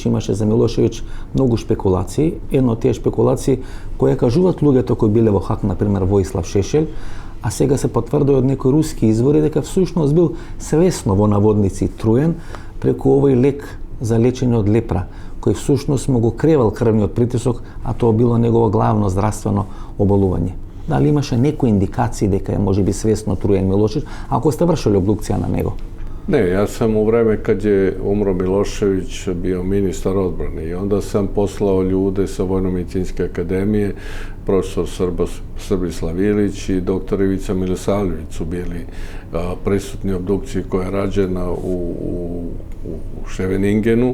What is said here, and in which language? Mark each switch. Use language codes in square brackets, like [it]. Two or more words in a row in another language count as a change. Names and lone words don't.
[mk] Имаше за Милошевиќ многу шпекулации. Едно од тие шпекулации кои кажуваат луѓето кои биле во ХАК, например, Воислав Шешел, а сега се потврдува од некои руски извори дека всушност бил свесно во наводници труен преку овој лек за лечење од лепра, кој всушност му го кревал крвниот притисок, а тоа било негово главно здравствено оболување. Дали имаше некои индикации дека е можеби свесно труен Милошевиќ, ако сте вршили обдукција на него? [sr] Ne, ja sam u vreme kad je umro Milošević bio ministar odbrane i onda sam poslao ljude sa Vojno-medicinske akademije, profesor Srbislav Ilić i doktor Ivica Milosavljević su bili prisutni obdukciji koja je rađena u Ševeningenu.